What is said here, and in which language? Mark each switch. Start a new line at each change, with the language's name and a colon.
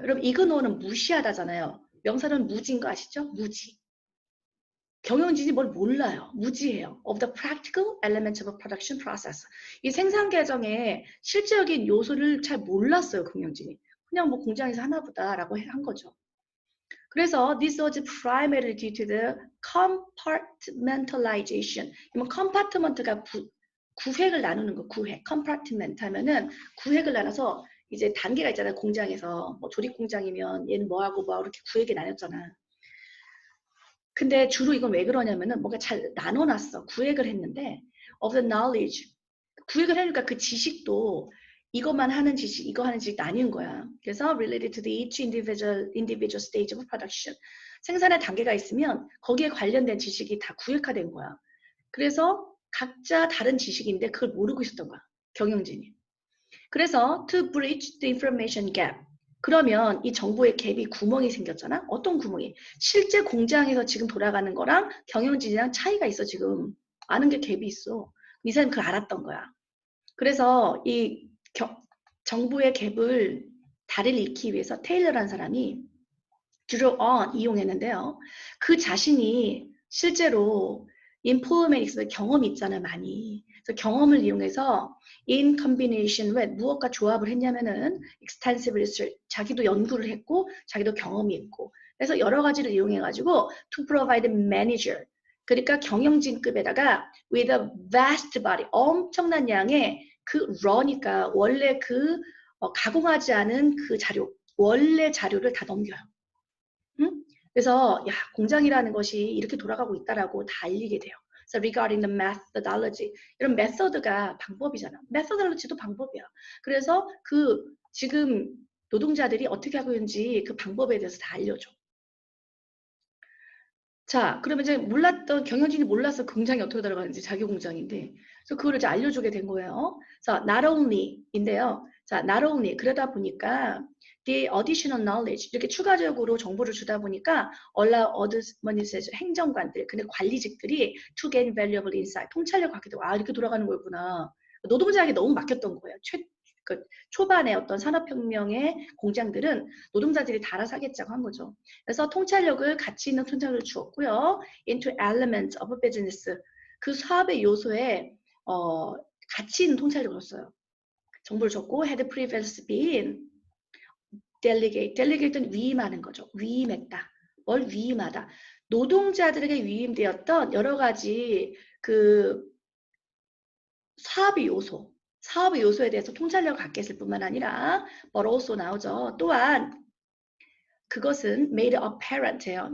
Korean: 여러분 이그노는 무시하다잖아요. 명사는 무지인 거 아시죠? 무지. 경영진이 뭘 몰라요. 무지해요.
English: Of the practical elements of a production process.
Korean: 이 생산 과정의 실제적인 요소를 잘 몰랐어요. 경영진이. 그냥 뭐 공장에서 하나 보다라고 한 거죠. 그래서
English: this was primarily due to the compartmentalization.
Korean: compartment가 구획을 나누는 거, 구획. compartment 하면은 구획을 나눠서 이제 단계가 있잖아요. 공장에서 뭐 조립 공장이면 얘는 뭐하고 뭐하고 이렇게 구획이 나눴잖아. 근데 주로 이건 왜 그러냐면은 뭔가 잘 나눠놨어. 구획을 했는데
English: of the knowledge.
Korean: 구획을 하니까 그 지식도 이것만 하는 지식, 이거 하는 지식 나뉜 거야. 그래서
English: related to the each individual stage of production.
Korean: 생산의 단계가 있으면 거기에 관련된 지식이 다 구획화된 거야. 그래서 각자 다른 지식인데 그걸 모르고 있었던 거야. 경영진이. 그래서
English: to bridge the information gap.
Korean: 그러면 이 정보의 갭이 구멍이 생겼잖아. 어떤 구멍이? 실제 공장에서 지금 돌아가는 거랑 경영진이랑 차이가 있어 지금. 아는 게 갭이 있어. 이 사람이 그걸 알았던 거야. 그래서 이 정보의 갭을 다리를 잇기 위해서 테일러라는 사람이 draw on 이용했는데요. 그 자신이 실제로 인포메틱스 경험이 있잖아요. 많이. 그래서 경험을 이용해서
English: in combination with
Korean: 무엇과 조합을 했냐면은
English: extensive research
Korean: 자기도 연구를 했고 자기도 경험이 있고 그래서 여러 가지를 이용해 가지고
English: to provide manager
Korean: 그러니까 경영진급에다가
English: with a vast body
Korean: 엄청난 양의 그 raw니까 원래 그 가공하지 않은 그 자료 원래 자료를 다 넘겨요. 응? 그래서 야 공장이라는 것이 이렇게 돌아가고 있다라고 다 알리게 돼요.
English: So regarding the methodology,
Korean: 이런 메서드가 방법이잖아. methodology도 방법이야. 그래서 그 지금 노동자들이 어떻게 하고 있는지 그 방법에 대해서 다 알려줘. 자, 그러면 이제 몰랐던 경영진이 몰라서 공장이 어떻게 들어가는지 자기 공장인데, 그래서 그거를 이제 알려주게 된 거예요. 자,
English: not only
Korean: 인데요. 자, not only 그러다 보니까
English: the additional knowledge
Korean: 이렇게 추가적으로 정보를 주다 보니까
English: allow others
Korean: 행정관들, 근데 관리직들이
English: to gain valuable insight
Korean: 통찰력 갖게 되고 아 이렇게 돌아가는 거였구나. 노동자에게 너무 맡겼던 거예요. 그 초반에 어떤 산업혁명의 공장들은 노동자들이 다 알아서 하겠자고 한 거죠. 그래서 통찰력을 가치 있는 통찰력을 주었고요.
English: into elements of business
Korean: 그 사업의 요소에 가치 있는 통찰력을 줬어요. 정보를 줬고
English: had previously been delegate.
Korean: delegate는 위임하는 거죠. 위임했다. 뭘 위임하다. 노동자들에게 위임되었던 여러 가지 그 사업의 요소에 대해서 통찰력을 갖게 했을 뿐만 아니라
English: but also
Korean: 나오죠. 또한 그것은
English: made apparent
Korean: 해요.